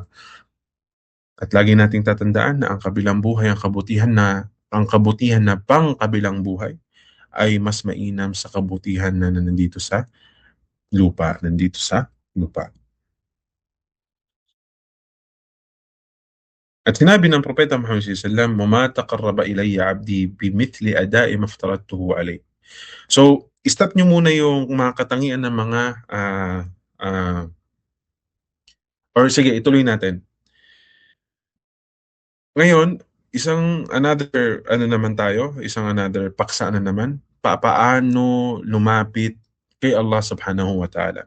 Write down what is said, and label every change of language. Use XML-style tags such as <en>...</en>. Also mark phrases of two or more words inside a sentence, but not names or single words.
<tl>At lagi nating tatandaan na ang kabilang buhay, ang kabutihan na pang kabilang buhay ay mas mainam sa kabutihan na nandito sa lupa. At sinabi ng Propeta Muhammad</tl> <ar>صلى الله عليه وسلم وما تقرب إلي عبدي بمثل أداء ما افترضته عليه."</ar> <tl>So, stop nyo muna yung mga katangian ng mga ah, or sige, ituloy natin. Ngayon, isang another ano naman tayo, isang another paksa na naman, paano lumapit kay Allah</tl> <ar>سبحانه وتعالى.</ar>